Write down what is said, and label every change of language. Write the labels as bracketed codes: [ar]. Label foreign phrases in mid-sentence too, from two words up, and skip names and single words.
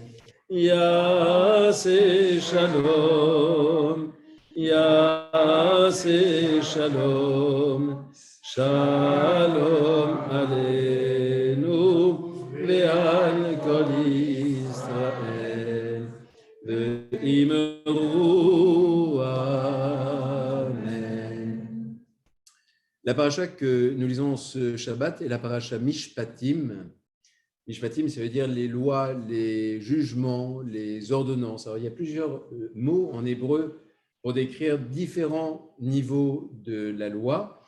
[he] יעשה שלום, יעשה שלום, שלום עלינו ועל כל ישראל. ואמרו אמן. [fr] La paracha que nous lisons ce Shabbat est la paracha Mishpatim. Mishpatim, ça veut dire les lois, les jugements, les ordonnances. Alors, il y a plusieurs mots en hébreu pour décrire différents niveaux de la loi.